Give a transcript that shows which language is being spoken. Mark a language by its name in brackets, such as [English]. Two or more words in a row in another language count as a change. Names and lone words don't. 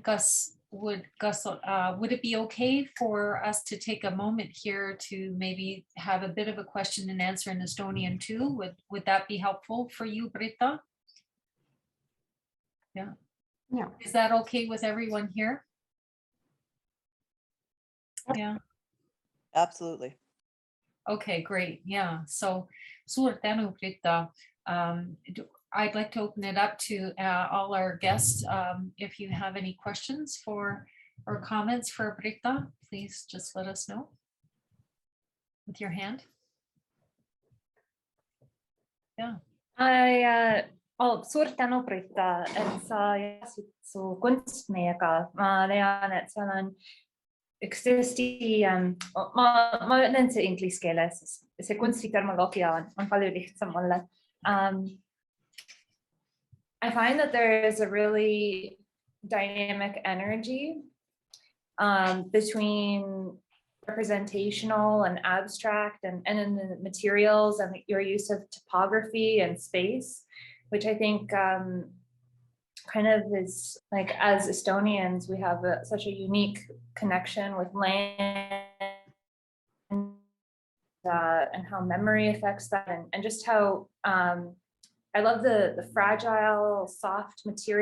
[English] Would it be okay for us to take a moment here to maybe have a bit of a question and answer in Estonian too? Would that be helpful for you, Britta? Yeah. Yeah. Is that okay with everyone here? Yeah. Absolutely. Okay, great. Yeah. So, [Estonian] suur tänu, Britta. [English] I'd like to open it up to all our guests. If you have any questions or comments for Britta, please just let us know with your hand. Yeah. [Estonian] Suur tänu, Britta, et sa jagasid su kunst meiega. Ma tean, et seal on üks tõesti, ma ütlen see inglise keeles, see kunstiterminoloogia on palju lihtsam mulle. [English] I find that there is a really dynamic energy between representational and abstract and in the materials and your use of topography and space, which I think kind of is like, as Estonians, we have such a unique connection with land and how memory affects that, and just how I love the fragile, soft materials.